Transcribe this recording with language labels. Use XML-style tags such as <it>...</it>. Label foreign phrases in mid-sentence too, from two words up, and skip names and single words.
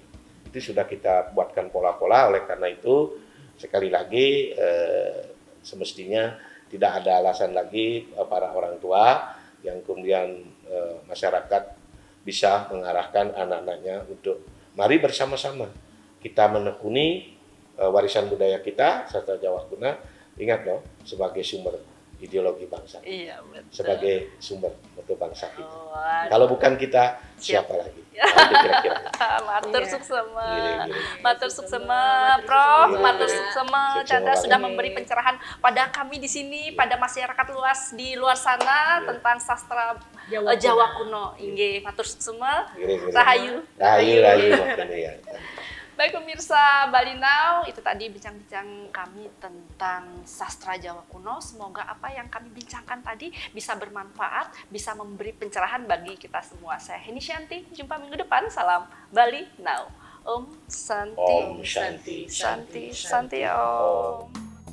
<id>Itu sudah kita buatkan pola-pola. Oleh karena itu sekali lagi semestinya tidak ada alasan lagi para orang tua yang kemudian masyarakat bisa mengarahkan anak-anaknya untuk mari bersama-sama kita menekuni warisan budaya kita sastra Jawa Kuna. Ingat loh, sebagai sumber ideologi bangsa, sebagai sumber mutu bangsa kita. Kalau bukan kita, siapa lagi? Nah, kira-kira.</id> <ban>Matur suksema, matur suksema, Prof, matur suksema. Chandra sudah memberi pencerahan pada kami di sini, pada masyarakat luas di luar sana tentang sastra Jawa Kuno. Inggih, matur suksema. Rahayu. Rahayu.</ban> <id>Baik pemirsa Bali Now, itu tadi bincang-bincang kami tentang sastra Jawa Kuno. Semoga apa yang kami bincangkan tadi bisa bermanfaat, bisa memberi pencerahan bagi kita semua. Saya Heni Shanti, jumpa minggu depan. Salam Bali Now.</id> <sa>Om Santi, Om Shanti, Santi, Santi, Om.</sa>